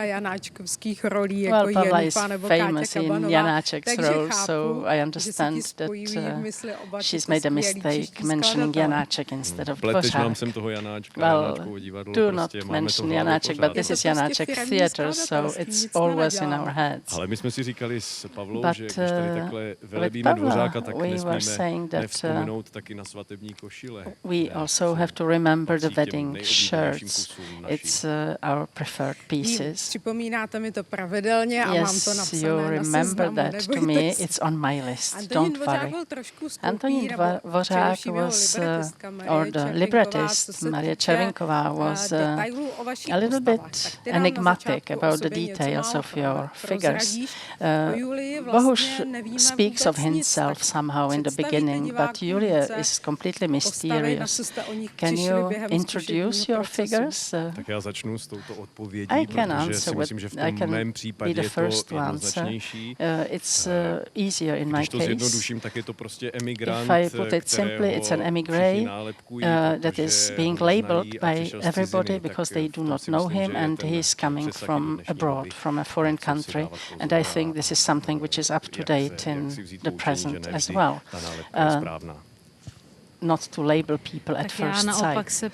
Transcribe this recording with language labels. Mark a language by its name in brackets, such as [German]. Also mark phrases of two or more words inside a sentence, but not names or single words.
[English] Well, Pavla is famous in Janáček's role, so I understand that she's made a mistake mentioning Janáček instead of Dvořák. Well, do not mention Janáček, but this is Janáček Theatre, so it's always in our heads. [Czech] Ale my jsme si říkali s Pavlou, [English] But [Czech] že když tady takhle velebíme Dvořáka, tak nesmíme nevzpomenout taky na svatební košile. [English] We also have to remember the wedding shirts. It's our preferred pieces. [Czech] Připomínáte mi to pravidelně a mám to napsané [English] you [Czech] na [English] remember [Czech] seznamu, [English] that to me. It's on my list. Don't worry. Antonín Dvořák was, or the librettist Marie Červinková was a little bit enigmatic about the details of your figures. Bohuš speaks of himself somehow in the beginning, but Julie is completely mysterious. Can you introduce your figures? [Czech] Tak já začnu s touto odpovědí, [English] I can [Czech] protože [English] answer [Czech] si myslím, že v tom mém případě [English] be the [Czech] je to [English] first to answer. [Czech] jednoznačnější. [English] It's easier in my [Czech] Když to [English] case. [Czech] zjednoduším, tak je to prostě emigrant, [English] If I put it simply, it's an emigre that is being labeled by everybody because they do not know him, and he is coming from abroad, from a foreign country. And I think this is something which is up to date in the present as well. Not to label people at first sight.